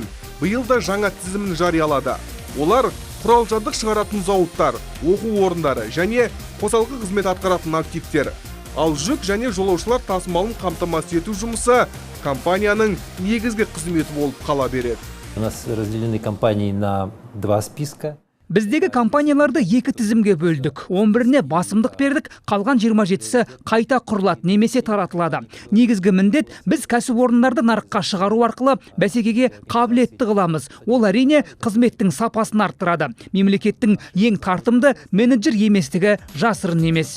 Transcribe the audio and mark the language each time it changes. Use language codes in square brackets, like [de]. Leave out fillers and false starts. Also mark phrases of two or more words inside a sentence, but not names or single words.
[kk] Биыл да жаңа тізімін жариялады. Олар құрал-жабдық шығаратын зауыттар, оқу орындары және қосалқы қызмет атқаратын активтер. Ал жүк және жолаушылар тасымалын қамтамасыз ету жұмысы компанияның негізгі қызметі болып қала береді. [ru] У нас разделены компании на 2 списка. [kk] Біздегі компанияларды екі тізімге бөлдік. 11-не басымдық бердік, қалған 27-сі қайта құрылады немесе таратылады. Негізгі міндет біз кәсіпорындарды нарыққа шығару арқылы бәсекеге қабілетті қыламыз. Ол әрине қызметтің сапасын арттырады. Мемлекеттің ең тартымды менеджер еместігі жасырын емес.